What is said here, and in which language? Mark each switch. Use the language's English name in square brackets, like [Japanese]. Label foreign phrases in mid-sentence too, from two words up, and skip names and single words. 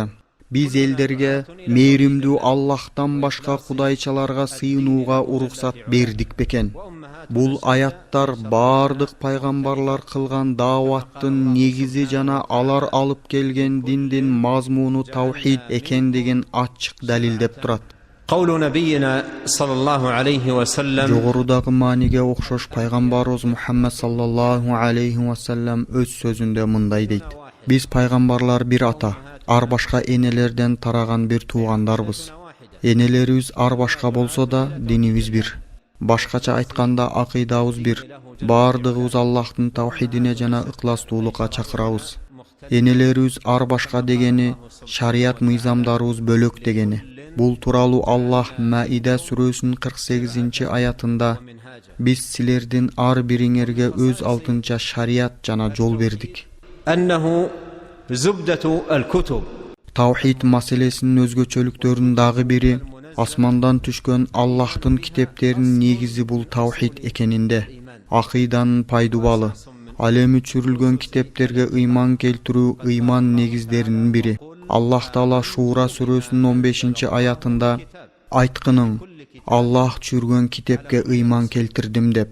[Kyrgyz] Биз элдерге мээримдүү Аллахтан башка кудайчаларга сыйынууга уруксат бердик бекен. Бул аяттар бардык пайгамбарлар кылган дааваттын негизи жана алар алып келген диндин мазмуну тавхид экендигин ачык далилдеп турат. [Arabic] قول نبينا صلى الله عليه وسلم [Kyrgyz] Жогорудагы мааниге окшош пайгамбарыбыз Мухаммад [Arabic] صلى الله عليه وسلم [Kyrgyz] өз сөзүндө мындай дейт: Биз пайгамбарлар бир ата, ар башка энелерден тараган бир туугандарбыз. Энелерибиз ар башка болсо да динибиз бир. Башкача айтканда акыйдабыз бир. Бардыгыбыз Аллахтын тавхидине жана ыкластуулукка чакырабыз. Энелерибиз ар башка дегени шарият мыйзамдарыбыз бөлөк дегени. Бул тууралуу Аллах Маида сүрөсүнүн 48-аятында: Биз силердин ар бириңерге өз алтынча шарият жана жол бердик. [Arabic] أنه زبدة الكتب. [Kyrgyz] Тавхид маселесинин өзгөчөлүктөрүнүн дагы бири асмандан түшкөн Аллахтын китептеринин негизи бул тавхид экенинде. Акыйданын пайдубалы. Ал эми чүрүлгөн китептерге ыйман келтирүү ыйман негиздеринин бири. Аллах Таала Шура сүрөсүнүн 15-аятында: Айткының, Аллах чүргөн китепке ыйман келтирдим деп.